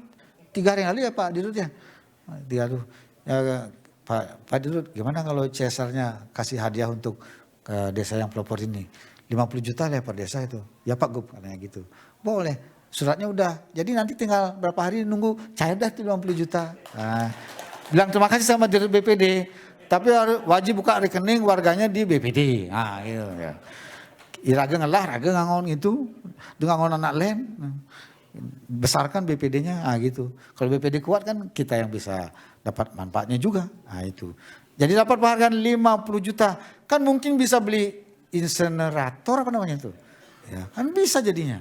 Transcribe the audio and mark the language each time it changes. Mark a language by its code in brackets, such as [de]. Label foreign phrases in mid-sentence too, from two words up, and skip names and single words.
[id] 3 hari yang lalu ya Pak Dirut ya. Ya, Pak Dirut, gimana kalau CSR-nya kasih hadiah untuk desa yang pelopor ini? 50 juta lah per desa itu. Ya Pak Gub, katanya gitu. Boleh, suratnya udah. Jadi nanti tinggal berapa hari nunggu cair dah 50 juta. Nah, bilang terima kasih sama Dirut BPD. Tapi wajib buka rekening warganya di BPD. Nah, gitu ya. [ban] Iraga ngelah, raga ngangon itu, dengan ngangon anak lain. [id] Besarkan BPD-nya, gitu. Kalau BPD kuat kan kita yang bisa dapat manfaatnya juga. Nah, itu. Jadi dapat penghargaan 50 juta. Kan mungkin bisa beli insenerator apa namanya itu. Ya, kan bisa jadinya.